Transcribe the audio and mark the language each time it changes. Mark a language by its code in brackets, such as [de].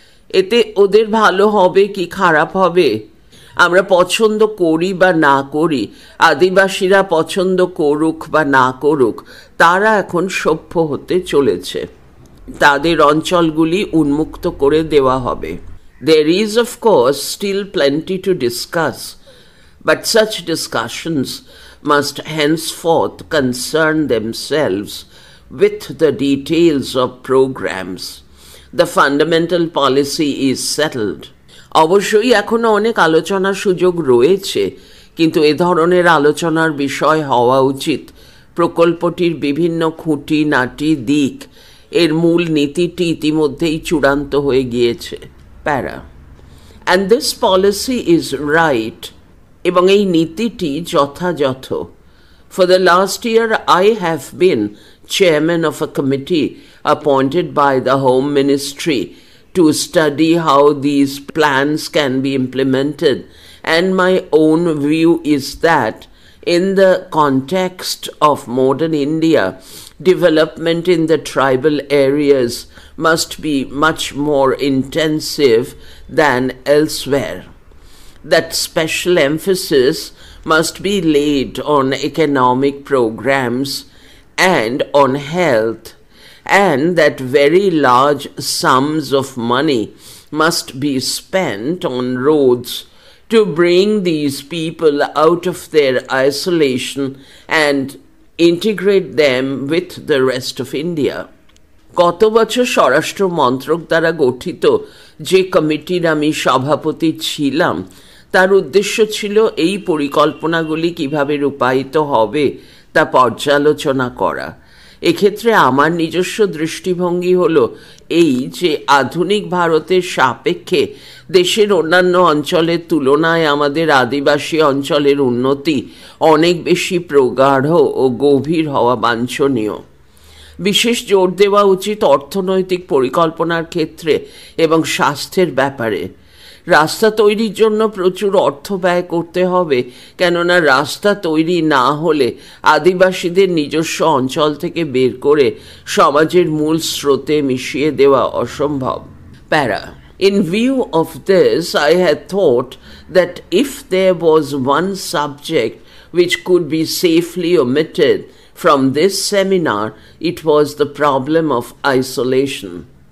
[bn] এতে ওদের ভালো হবে কি খারাপ হবে, আমরা পছন্দ করি বা না করি, আদিবাসীরা পছন্দ করুক বা না করুক, তারা এখন সভ্য হতে চলেছে। তাদের অঞ্চলগুলি উন্মুক্ত করে দেওয়া হবে। [en] There is of course still plenty to discuss, but such discussions must henceforth concern themselves with the details of programs. The fundamental policy is settled. [bn] অবশ্যই এখনো অনেক আলোচনার সুযোগ রয়েছে, কিন্তু এ ধরনের আলোচনার বিষয় হওয়া উচিত প্রকল্পটির বিভিন্ন খুঁটিনাটি দিক, এর মূল নীতিটি ইতিমধ্যেই চূড়ান্ত হয়ে গিয়েছে। প্যারা। [en] And this policy is right [bn] এবং এই নীতিটি যথাযথ। [en] For the last year, I have been chairman of a committee appointed by the Home Ministry to study how these plans can be implemented, and my own view is that in the context of modern India, development in the tribal areas must be much more intensive than elsewhere. That special emphasis must be laid on economic programs and on health, and that very large sums of money must be spent on roads to bring these people out of their isolation and integrate them with the rest of India. [bn] গত বছর স্বরাষ্ট্র মন্ত্রক দ্বারা গঠিত যে কমিটির আমি সভাপতি ছিলাম, তার উদ্দেশ্য ছিল এই পরিকল্পনাগুলি কিভাবে রূপায়িত হবে তা পর্যালোচনা করা। এক্ষেত্রে আমার নিজস্ব দৃষ্টিভঙ্গি হলো এই যে আধুনিক ভারতের সাপেক্ষে দেশের অন্যান্য অঞ্চলের তুলনায় আমাদের আদিবাসী অঞ্চলের উন্নতি অনেক বেশি প্রগাঢ় ও গভীর হওয়া বাঞ্ছনীয়। বিশেষ জোর দেওয়া উচিত অর্থনৈতিক পরিকল্পনার ক্ষেত্রে এবং স্বাস্থ্যের ব্যাপারে। রাস্তা তৈরির জন্য প্রচুর অর্থ ব্যয় করতে হবে, কেননা রাস্তা তৈরি না হলে আদিবাসীদের নিজস্ব অঞ্চল থেকে বের করে সমাজের মূল স্রোতে মিশিয়ে দেওয়া অসম্ভব। [en] Para In view of this, I had thought that if there was one subject which could be safely omitted from this seminar, it was the problem of isolation.